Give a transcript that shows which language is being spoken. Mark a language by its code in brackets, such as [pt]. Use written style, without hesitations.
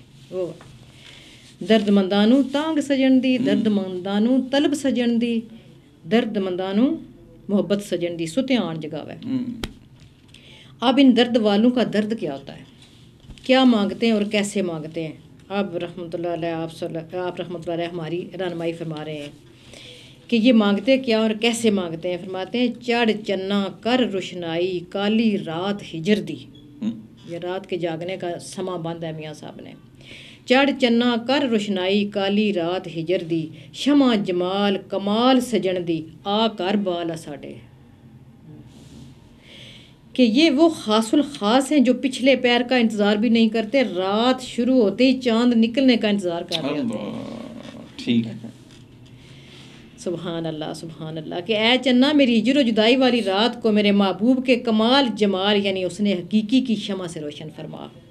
[pa] وہ درد مندانو تانگ سجن دی درد مندانو طلب سجن دی درد مندانو محبت سجن دی ستیاں آن جگاوے. [ur] اب ان درد والوں کا درد کیا ہوتا ہے, کیا مانگتے ہیں اور کیسے مانگتے ہیں؟ اب رحمۃ اللہ علیہ آپ رحمۃ اللہ علیہ ہماری رہنمائی فرما رہے ہیں کہ یہ مانگتے کیا اور کیسے مانگتے ہیں. فرماتے ہیں [pa] چڑھ چنا کر روشنائی کالی رات ہجر دی. [ur] یہ رات کے جاگنے کا سما بند ہے میاں صاحب نے. [pa] چڑھ چنا کر روشنائی کالی رات ہجر دی شمع جمال کمال سجن دی آ کر بالا ساڈے. [ur] کہ یہ وہ خاص الخاص ہیں جو پچھلے پیر کا انتظار بھی نہیں کرتے, رات شروع ہوتے ہی چاند نکلنے کا انتظار کر رہے ہوتے ہیں. ٹھیک سبحان اللہ سبحان اللہ. کہ اے چنا میری ہجر و جدائی والی رات کو میرے محبوب کے کمال جمال یعنی اس نے حقیقی کی شمع سے روشن فرما.